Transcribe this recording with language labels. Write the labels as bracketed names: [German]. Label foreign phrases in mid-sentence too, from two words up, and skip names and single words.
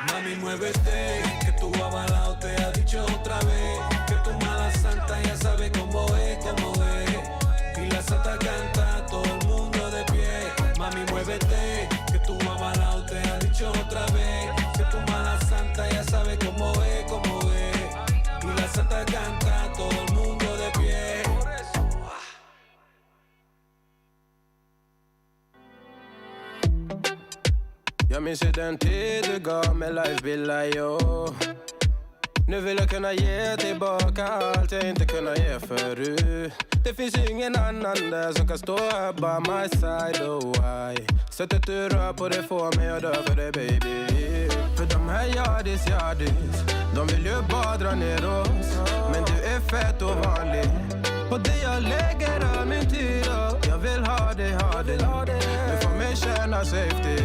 [Spanish] Mami muévete, que tu avalado te ha dicho otra vez, que tu mala santa ya sabe cómo es, cómo es. Y la santa canta, todo el mundo de pie. Mami, muévete, que tu avalado te ha dicho otra vez. Que tu mala santa ya sabe cómo es, cómo es. Y la santa canta, todo el mundo de pie. [Swedish] Jag minns ju den tid du gav mig life-bilder, yo. Nu vill jag kunna ge tillbaka allt jag inte kunnat ge förut. Det finns ju ingen annan där som kan stå här [English] by my side, oh why. [Swedish] Sättet du rör på det får mig att dö för dig baby. För de här yardis, de vill ju bara dra ner oss. Men du är fett och vanlig. På det jag lägger all min tid och jag vill ha dig, du får mig känna safety.